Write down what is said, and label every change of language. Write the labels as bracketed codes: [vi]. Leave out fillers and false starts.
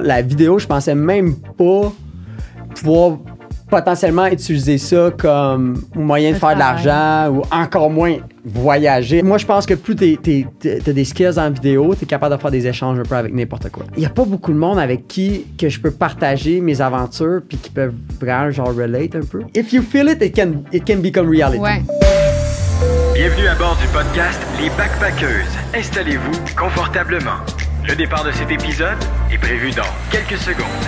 [fr] La vidéo, je pensais même pas pouvoir potentiellement utiliser ça comme moyen de faire de l'argent ou encore moins voyager. Moi, je pense que plus t'as des skills en vidéo, t'es capable de faire des échanges un peu avec n'importe quoi. Il y a pas beaucoup de monde avec qui que je peux partager mes aventures puis qui peuvent vraiment genre relate un peu. [en] If you feel it, it can become reality. [fr] Ouais. Bienvenue à bord du podcast Les Backpackeuses. Installez-vous confortablement. Le départ de cet épisode est prévu dans quelques secondes.